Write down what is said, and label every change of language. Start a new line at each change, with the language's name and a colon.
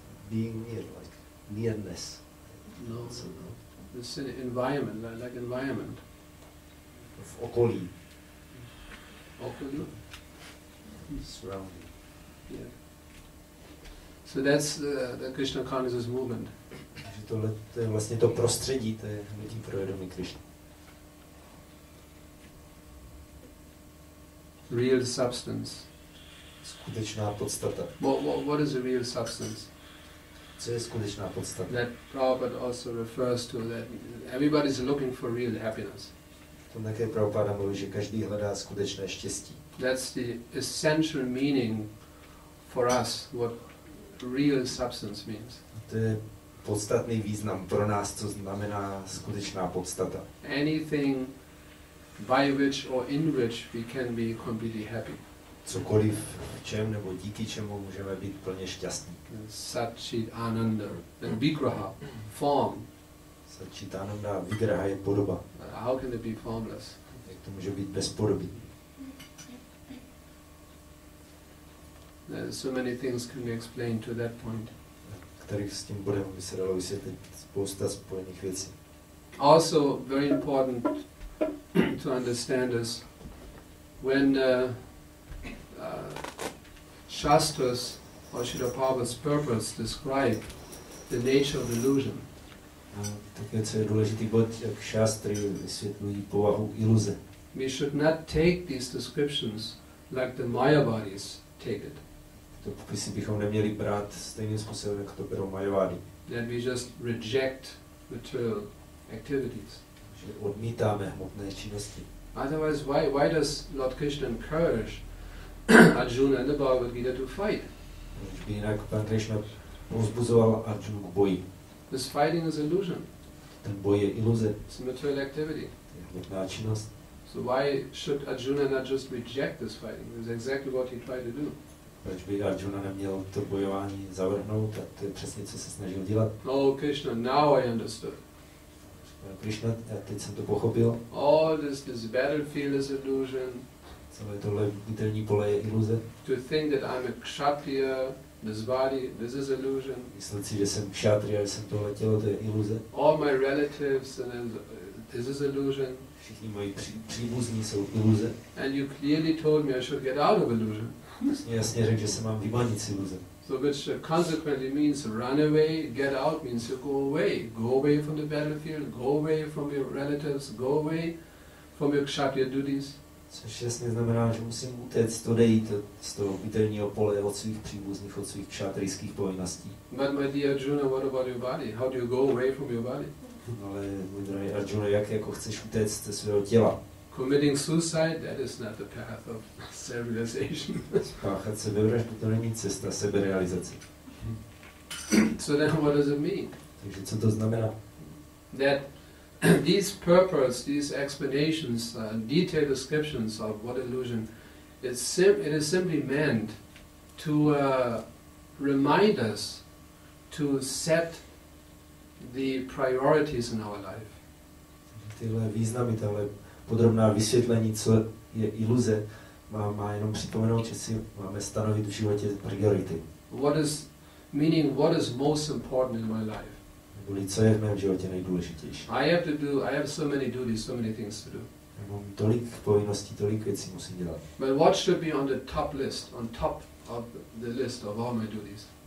English: Being near, like nearness. No. Vicinity, environment, like environment.
Czech: V okolí. Okolí?
English: Surrounding. Yeah. So that's the Krishna consciousness movement.
Czech: Tohle to je vlastně to prostředí, to je hnutí pro vědomí Krishny.
English: Real substance.
Czech: Skutečná podstata.
English: What is a real substance?
Czech: Co je skutečná podstata?
English: That Prabhupada also refers to that everybody is looking for real happiness.
Czech: To také Prabhupada mluví, že každý hledá skutečné štěstí.
English: That's the essential meaning for us, what real substance means.
Czech: To je podstatný význam pro nás, co znamená skutečná podstata.
English: Anything by which or in which we can be completely happy.
Czech: Cokoliv, v čem nebo díky čemu můžeme být plně šťastní.
English: Satchit Ananda, and Vigraha, form.
Czech: Satchit Ananda, Vigraha je podoba.
English: How can it be formless?
Czech: Jak to může být bez podoby?
English: So many things can be explained to that point.
Czech: Kterých s tím bodem by se dalo vysvětlit spousta spojených věcí.
English: Also very important to understand is when Shastras or Srila Prabhupada's purpose describe the nature of illusion.
Czech: Také co je důležitý bod, jak šástry vysvětlují povahu iluze.
English: We should not take these descriptions like the Mayavadis take it.
Czech: To popisy bychom neměli brát stejným způsobem, jak to berou Majavády.
English: That we just reject material activities.
Czech: Že odmítáme hmotné činnosti.
English: Otherwise, why does Lord Krishna encourage Arjuna in the Bhagavad Gita to fight?
Czech: Proč by jinak pan Krishna povzbuzoval Arjunu k boji?
English: This fighting is illusion.
Czech: Ten boj je iluze.
English: It's a material activity.
Czech: Je hmotná činnost.
English: So why should Arjuna not just reject this fighting? This is exactly what he tried to do.
Czech: Proč by Arjuna neměl to bojování zavrhnout? A to je přesně, co se snažil dělat.
English: Oh Krishna, now I understood.
Czech: Krishna, teď jsem to pochopil.
English: All this battlefield is illusion.
Czech: Celé tohle bitelní pole je iluze.
English: To think that I'm a kshatriya, this body, this is illusion.
Czech: Myslet si, že jsem kshatriya, že jsem tohle tělo, to je iluze.
English: All my relatives, and then this is illusion.
Czech: Všichni moji příbuzní jsou iluze.
English: And you clearly told me I should get out of illusion.
Czech: Jasně řekl, že se mám vymanit z iluze.
English: So which consequently means run away, get out means you go away. Go away from the battlefield, go away from your relatives, go away from your kshatriya duties.
Czech: Což jasně znamená, že musím utéct, odejít z toho pitelního pole, od svých příbuzných, od svých kšátrijských povinností.
English: But my dear Arjuna, what about your body? How do you go away from your body?
Czech: Ale můj drahý Arjuna, jak jako chceš utéct ze svého těla?
English: Committing suicide, that is not the path of self-realization.
Czech: Spáchat sebevraždu, to není cesta seberealizace.
English: So then what does it mean?
Czech: Takže co to znamená?
English: That these purports, these explanations, detailed descriptions of what illusion, it is simply meant to remind us to set the priorities in our life.
Czech: Tyhle významy, tahle podrobná vysvětlení, co je iluze, má jenom připomenout, že si máme stanovit v životě priority.
English: What is most important in my life?
Czech: Neboli co je v mém životě nejdůležitější.
English: I have so many duties, so many things to do.
Czech: Já mám tolik povinností, tolik věcí musím dělat.
English: But what should be on the top list, on top of the list of all my duties?